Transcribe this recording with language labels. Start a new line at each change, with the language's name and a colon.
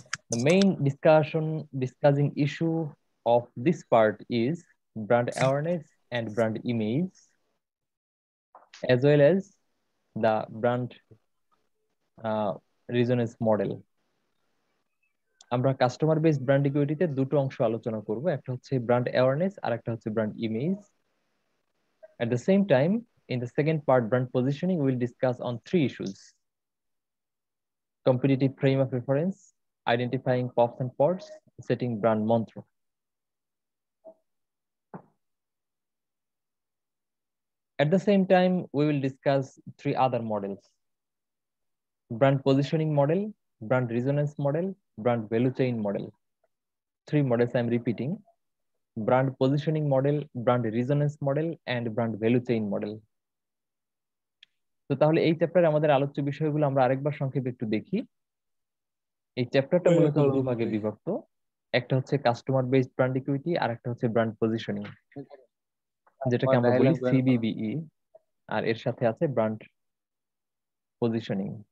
English: The main discussing issue of this part is brand awareness and brand image, as well as the brand resonance model.
Bangla: আমরা customer based brand ইকুইটিতে দুটো অংশ আলোচনা করব, একটা হচ্ছে brand awareness আর একটা হচ্ছে brand image.
English: At the same time, in the second part, brand positioning, we will discuss on three issues: competitive frame of reference, identifying pops and pods, setting brand mantra. At the same time, we will discuss three other models: brand positioning model, brand resonance model, brand value chain model. Three models I'm repeating: brand positioning model, brand resonance model, and brand value chain model.
Bangla: তো তাহলে এই চ্যাপ্টারে আমাদের আলোচ্য বিষয়গুলো আমরা আরেকবার সংক্ষেপে একটু দেখি। এই চ্যাপ্টারটা মূলত দুই ভাগে বিভক্ত, একটা হচ্ছে কাস্টমার বেসড ব্র্যান্ড ইকুইটি আর একটা হচ্ছে ব্র্যান্ড পজিশনিং, যেটাকে আমরা বলি সিবিবিই, আর এর সাথে আছে ব্র্যান্ড পজিশনিং।